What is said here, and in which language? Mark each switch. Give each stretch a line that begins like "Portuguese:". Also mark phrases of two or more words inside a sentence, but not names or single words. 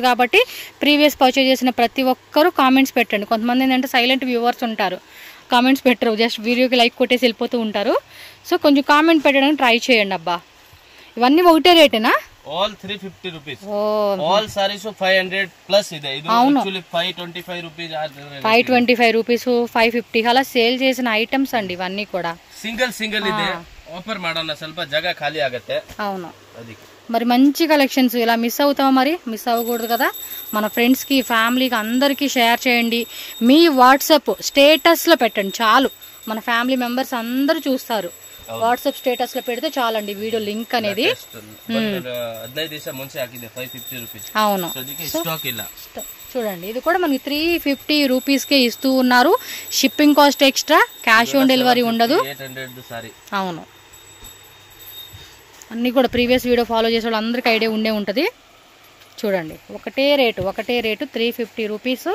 Telugu: కాబట్టి
English: previous purchase
Telugu: చేసిన ప్రతి ఒక్కరూ కామెంట్స్ పెట్టండి. కొంతమంది ఏంటంటే
English: silent viewers
Telugu: ఉంటారు, కామెంట్స్ పెట్టరు, జస్ట్ వీడియోకి లైక్ కొట్టేసి వెళ్ళిపోతూ ఉంటారు. సో కొంచెం కామెంట్ పెట్టడానికి ట్రై చేయండి. అబ్బా, ఇవన్నీ ఒకటే రేటేనా?
English: All 350 rupees. All sarees 500 plus ಇದೆ. ಇದು actually 525 rupees
Telugu: 525 రూపీస్ 550 అలా సేల్ చేసిన ఐటమ్స్ అండి ఇవన్నీ కూడా.
Kannada: సింగిల్ ಇದೆ, ఆఫర్ ಮಾಡೋಣ, ಸ್ವಲ್ಪ ಜಾಗ ಖಾಲಿ ಆಗುತ್ತೆ.
Telugu: అవును, మరి మంచి కలెక్షన్స్. ఇలా మిస్ అవుతామా? మరి మిస్ అవ్వకూడదు కదా. మన ఫ్రెండ్స్కి ఫ్యామిలీకి అందరికీ షేర్ చేయండి. మీ వాట్సాప్ స్టేటస్లో పెట్టండి చాలు, మన
English: family members
Telugu: అందరూ చూస్తారు. వాట్సాప్ స్టేటస్ లో పెడితే చాలండి
English: video link
Telugu: అనేది.
Kannada: 15 ದಿವಸ ಮುಂಚೆ ಹಾಕಿದೆ 550 ರೂಪೀಸ್.
Telugu: అవును,
Kannada: స్టాక్ ಇಲ್ಲ.
Telugu: చూడండి, ఇది కూడా మనకి 350 రూపీస్కే ఇస్తూ ఉన్నారు.
English: shipping cost extra, cash on delivery
Telugu: ఉండదు. 800 సారీ. అవును, అన్నీ కూడా
English: previous video follow
Telugu: చేసే వాళ్ళు అందరికీ ఐడియా ఉంటుంది. చూడండి, ఒకటే రేటు 350 రూపీస్.